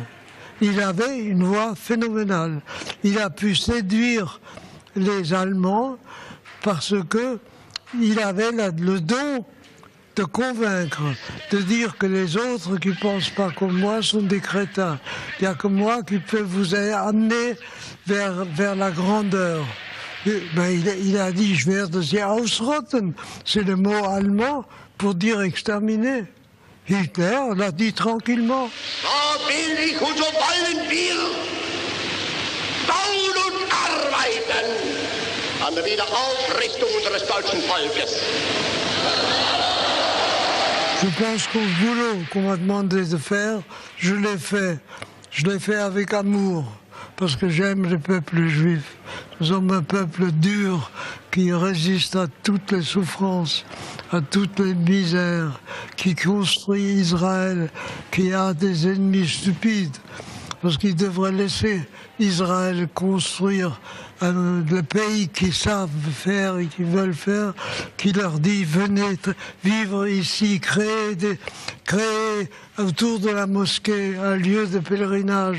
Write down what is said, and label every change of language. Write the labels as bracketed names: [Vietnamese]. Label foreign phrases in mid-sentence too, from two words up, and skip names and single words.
[French] Il avait une voix phénoménale. Il a pu séduire les Allemands parce que il avait le don de convaincre, de dire que les autres qui ne pensent pas comme moi sont des crétins. Il n'y a que moi qui peux vous amener vers la grandeur. Ben, il a dit, je [German] werde sie ausrotten. [French] C'est le mot allemand pour dire exterminer. Hitler l'a dit tranquillement. [German] So will ich und so wollen wir bauen und arbeiten an der Wiederaufrichtung unseres deutschen Volkes. [French] Je pense qu'au boulot qu'on m'a demandé de faire, je l'ai fait. Je l'ai fait avec amour, parce que j'aime le peuple juif. Nous sommes un peuple dur qui résiste à toutes les souffrances, à toutes les misères, qui construit Israël, qui a des ennemis stupides, parce qu'ils devraient laisser Israël construire le pays qu'ils savent faire et qu'ils veulent faire, qui leur dit venez vivre ici, créer créer autour de la mosquée un lieu de pèlerinage.